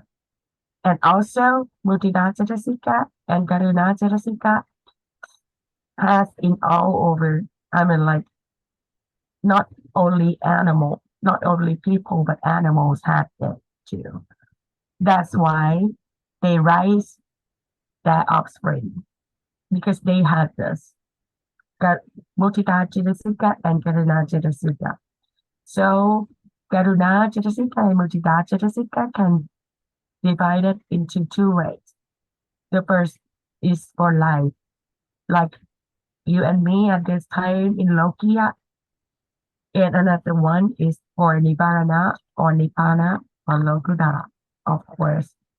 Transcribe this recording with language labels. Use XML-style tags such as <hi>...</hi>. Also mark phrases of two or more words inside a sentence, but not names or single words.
<en>And also,</en> <pi>Mudita Cetasika</pi> <en>and</en> <pi>Karuna Cetasika</pi> <en>has in all over, like, not only people, but animals have it too. That's why they raise their offspring, because they have this.</en> <pi>Mudita Cetasika and Karuna Cetasika.</pi> <en>So,</en> <pi>Karuna Cetasika</pi> <en>and</en> <pi>Mudita Cetasika</pi> <en>can divide it into two ways. The first is for life, like you and me at this time in Lokia. And another one is for Nibbana or Nibbana or Lokuta, of course.</en>